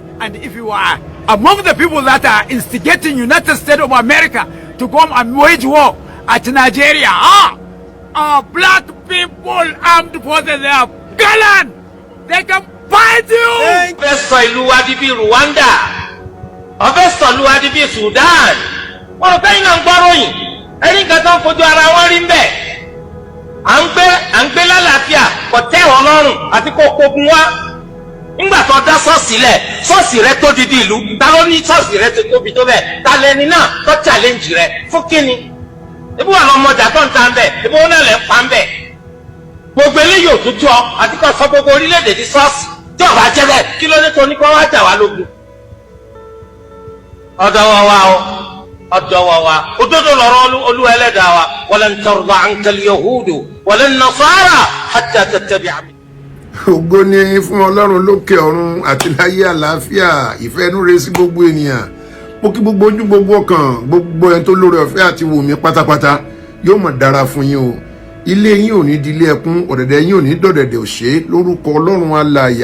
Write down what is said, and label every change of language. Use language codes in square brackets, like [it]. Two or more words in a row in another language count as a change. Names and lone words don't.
[en] And if you are among the people that are instigating United States of America to come and wage war at Nigeria, our black people armed forces, they are gallant. They can fight you. Rwanda. Sudan. [yo] Nígbà tó dá ṣọ́ọ̀ṣì lẹ̀, ṣọ́ọ̀ṣì rẹ tó didi ìlú, ta ló ní ṣọ́ọ̀ṣì rẹ tó tóbi tó bẹ́ẹ̀, ta lẹni náà tó challenge rẹ fún kíni? Ebi wà lọ́mọdà tó ń ta ń bẹ̀, ebi wọn náà lẹ̀ ń pa ń bẹ̀. Gbogbo eléyìí ò tún tó ọ, àti kò sọ gbogbo orílẹ̀-èdè di ṣọ́ọ̀ṣì tí ọ̀bá jẹ́ bẹ́ẹ̀, kí ló dé tó ní kó wá jà wá lógun? Ọ̀dọ̀ wa o, ọ̀dọ̀ wa, òdodo lọ̀rọ̀ Olúwa Ẹlẹ́dàá wa, [ar] ولن ترضى عنك اليهود ولن النصارى حتى تتبع. [yo] Ògo ni fún Ọlọ́run lókè ọ̀run àti láyé àlàáfíà, ìfẹ́ inú rere sí gbogbo ènìyàn. Mo kí gbogbo ojú gbogbo ọkàn, gbogbo ẹni tó lórí ọ̀fẹ́ àti wò mí pátápátá, yóò mọ̀ dára fún yín o. Ilé yín ò ní di ilé ẹkún, ọ̀dẹ̀dẹ̀ yín ò ní dọ̀dẹ̀dẹ̀ òṣè, lórúkọ Ọlọ́run alààyè.